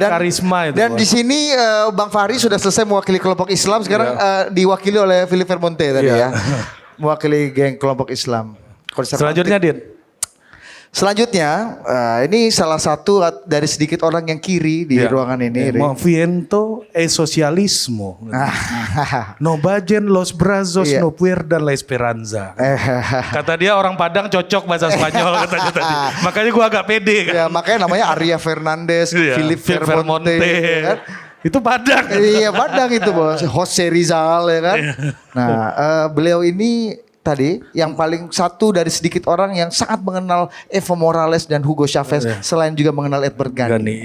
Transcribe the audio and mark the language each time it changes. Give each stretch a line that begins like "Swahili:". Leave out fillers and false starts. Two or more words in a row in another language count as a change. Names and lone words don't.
Indonesian: Itu karisma itu. Dan di sini Bang Fahri sudah selesai mewakili kelompok Islam, sekarang diwakili oleh Philip Vermonte tadi ya. Mewakili geng kelompok Islam. Selanjutnya Din. Selanjutnya, ini salah satu dari sedikit orang yang kiri di ruangan ini.
Spanish: Movimiento e socialismo. No vayan los brazos, no pierdan la esperanza.
Indonesian: Kata dia orang Padang cocok bahasa Spanyol katanya tadi. Makanya gua agak pede kan. Ya, makanya namanya Arya Fernandez, Philip Vermonte. Kan? Itu Padang. Iya Padang itu bos. Jose Rizal ya kan. Nah beliau ini tadi yang paling satu dari sedikit orang yang sangat mengenal Evo Morales dan Hugo Chavez selain juga mengenal Edward Gani.